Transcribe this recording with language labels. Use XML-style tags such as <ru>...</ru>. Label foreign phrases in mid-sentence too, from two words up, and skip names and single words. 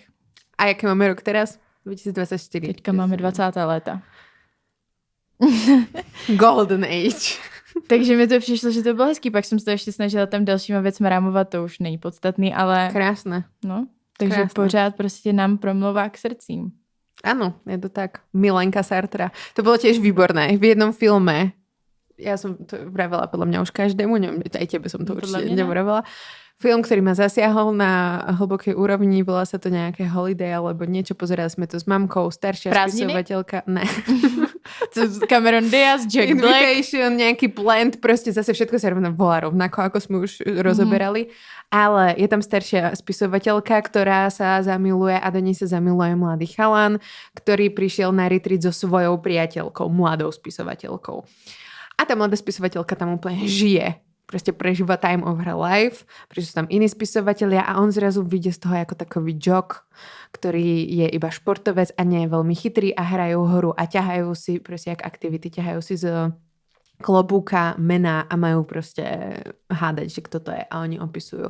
<sk>A jaký máme rok teraz? 2024.</sk> <cs>Teďka máme 20. léta.</cs> <en>Golden Age.</en> <cs>Takže mi to přišlo, že to bylo hezký, pak jsem se to ještě snažila tam dalšíma věcma rámovat, to už není podstatný, ale... Krásné. No, takže krásné. Pořád prostě nám promlouvá k srdcím.</cs> <sk>Áno, je to tak. Milenka Sartra. To bolo tiež výborné. V jednom filme, ja som to vravela podľa mňa už každému, neviem, aj tebe som to určite nevravela. Film, ktorý ma zasiahol na hlbokej úrovni, volá sa to nejaké Holiday alebo niečo, pozerali sme to s mamkou, staršia spisovateľka.</sk> <cs>Ne.</cs> <sk>Cameron Diaz, Jack Black. Invitation, nejaký Blend, proste zase všetko sa volá rovnako, ako sme už rozoberali. Ale je tam staršia spisovateľka, ktorá sa zamiluje a do nej sa zamiluje mladý chalan, ktorý prišiel na retreat so svojou priateľkou, mladou spisovateľkou. A tá mladá spisovateľka tam úplne žije. proste prežíva</sk> <en>time of her life,</en> <sk>pretože sú tam iní spisovatelia a on zrazu vyjde z toho ako takový jock, ktorý je iba športovec a nie je veľmi chytrý a hrajú hru a ťahajú si, proste jak aktivity, ťahajú si z klobúka mená a majú proste hádať, že kto to je a oni opisujú.</sk>